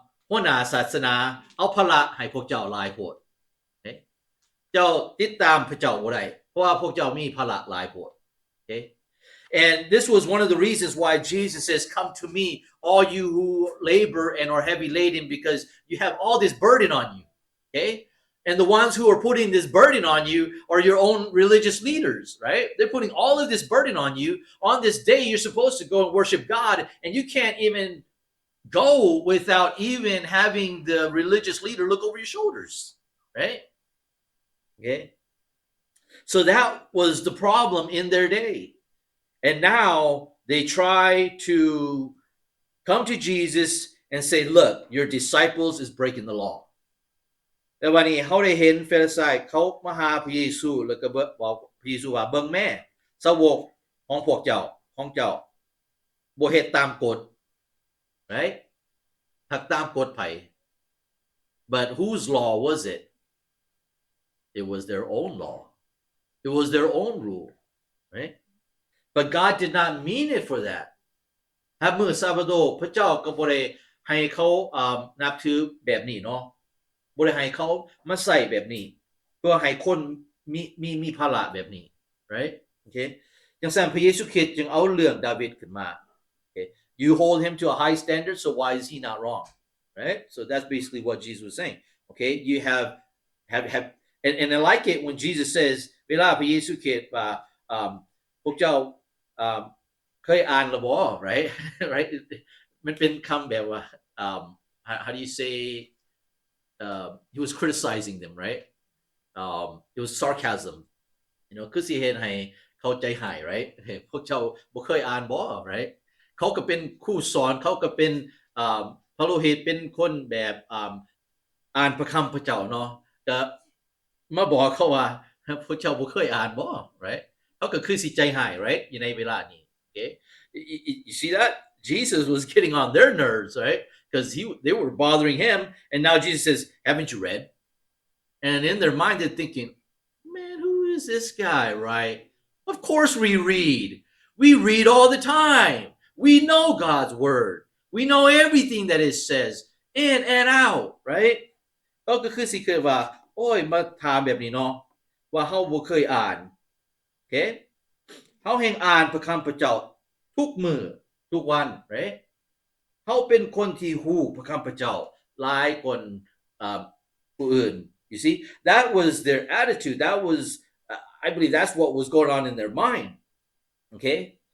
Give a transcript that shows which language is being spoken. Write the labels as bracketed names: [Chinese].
[Northeastern Thai] หัวหน้าศาสนาเอาภาระให้พวกเจ้าหลายพวก okay เจ้าติดตามพระเจ้าบ่ได้เพราะว่าพวกเจ้ามีภาระหลายพวก [English] okay and this was one of the reasons why Jesus says come to me all you who labor and are heavy laden because you have all this burden on you. Okay? And the ones who are putting this burden on you are your own religious leaders, right? They're putting all of this burden on you. On this day, you're supposed to go and worship God, and you can't even go without even having the religious leader look over your shoulders, right? Okay? So that was the problem in their day. And now they try to come to Jesus and say, look, your disciples is breaking the law. [Northeastern Thai] แต่วันนี้เขาได้เห็นเฟริไซเขามาหาพระเยซูแล้วก็บอกพระเยซูว่าเบิ่งแม่สาวกของพวกเจ้าบ่เฮ็ดตามกฎ right หักตามกฎไผ [English] but whose law was it? It was their own law. It was their own rule, right? But God did not mean it for that. [Northeastern Thai] ถ้ามื้อซาบาโตพระเจ้าก็บ่ได้ให้เขานับถือแบบนี้เนาะบ่ได้ให้เขามาใส่แบบนี้เพื่อให้คนมีภาระแบบนี้ right? Okay? จังซั่นพระเยซูคริสต์จึงเอาเรื่องดาวิดขึ้นมา Okay? [English] You hold him to a high standard, so why is he not wrong? Right? So that's basically what Jesus was saying. Okay? You have and I like it when Jesus says [Northeastern Thai] เวลาพระเยซูคริสต์ว่าพวกเจ้าเคยอ่านหรือบ่ [English] right? Right? [Northeastern Thai] มันเป็นคำแบบว่า [English] how do you say he was criticizing them, right? It was sarcasm. You know, [Northeastern Thai] คือสิเฮ็ดให้เข้าใจหาย right? พวกเจ้าบ่เคยอ่านบ่ right? เขาก็เป็นครูสอนเขาก็เป็นพระโลหิตเป็นคนแบบ อ่านพระคำพระเจ้าเนาะก็มาบอกเขาว่าพระเจ้าบ่เคยอ่านบ่ right เขาก็คือสิใจหาย right อยู่ในเวลานี้ [English] okay you see that Jesus was getting on their nerves, right? Because they were bothering him, and now Jesus says, haven't you read? And in their mind they're thinking, man, who is this guy, right? Of course we read all the time. We know God's word. We know everything that it says in and out, right? [Northeastern Thai] ก็คือสิคือว่าโอ้ยมาถามแบบนี้เนาะว่าเฮาบ่เคยอ่าน okay เฮาแห่งอ่านพระคำพระเจ้าทุกมื้อทุกวัน right เฮาเป็นคนที่ฮู้พระคำพระเจ้าหลายคนผู้อื่น [English] you see that was their attitude that was I believe that's what was going on in their mind, okay?